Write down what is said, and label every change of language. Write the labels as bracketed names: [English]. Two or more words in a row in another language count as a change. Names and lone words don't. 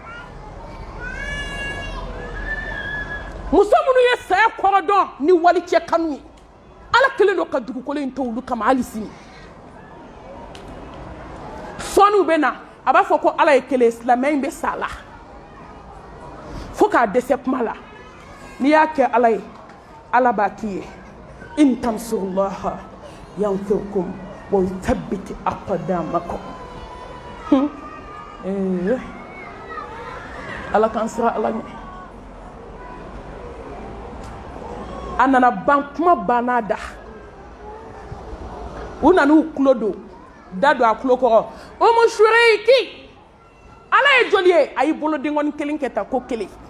[Bambara] muso minnu ye saya kɔrɔ dɔn ni wali cɛ kanu ye Ala kelen don ka dugukolo in to olu kama hali sini sɔɔniw bɛ na a b'a fɔ ko Ala ye kelen silamɛ in bɛ sa a la fo k'a dɛsɛ kuma la n'i y'a kɛ Ala ye Ala b'a k'i ye [Arabic] إن تنصروا الله ينصركم ويثبت أقدامكم [Bambara] ala kan sira ala ɲɛ a nana ban kuma banna da u nan'u tulo don da don a tulo kɔrɔ o mu sureyiki ala ye joli ye a y'i bolo denkɔni kelen kɛ ta ko kelen